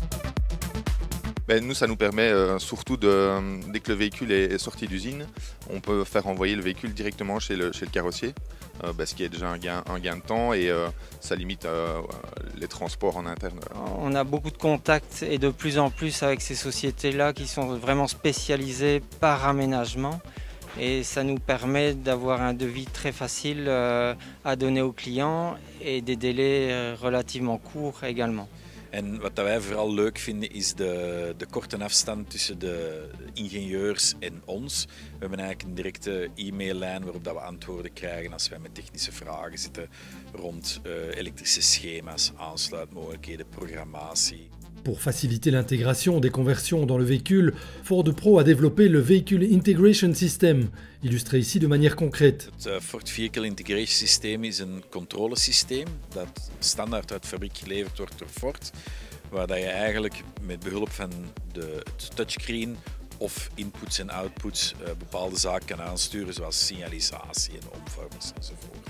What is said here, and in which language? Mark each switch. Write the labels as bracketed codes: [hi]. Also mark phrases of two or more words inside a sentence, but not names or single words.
[fr] Nous, ça nous permet surtout, dès que le véhicule est sorti d'usine, on peut faire envoyer le véhicule directement chez le carrossier, ce qui est déjà un gain de temps et ça limite les transports en interne. On a beaucoup de contacts et de plus en plus avec ces sociétés-là qui sont vraiment spécialisées par aménagement. Et ça nous permet d'avoir un devis très facile à donner aux clients et des délais relativement courts également. [nl] En wat wij vooral leuk vinden is de korte afstand tussen de ingenieurs en ons. We hebben eigenlijk een directe e-maillijn waarop we antwoorden krijgen als wij met technische vragen zitten rond elektrische schema's, aansluitmogelijkheden, programmatie. [fr] Pour faciliter l'intégration des conversions dans le véhicule, Ford Pro a développé le Vehicle Integration System, illustré ici de manière concrète. [nl] Het Ford Vehicle Integration System is een controlesysteem dat standaard uit fabriek geleverd wordt door Ford, waar je eigenlijk met behulp van de touchscreen of inputs en outputs bepaalde zaken kan aansturen, zoals signalisatie en omvormers enzovoort.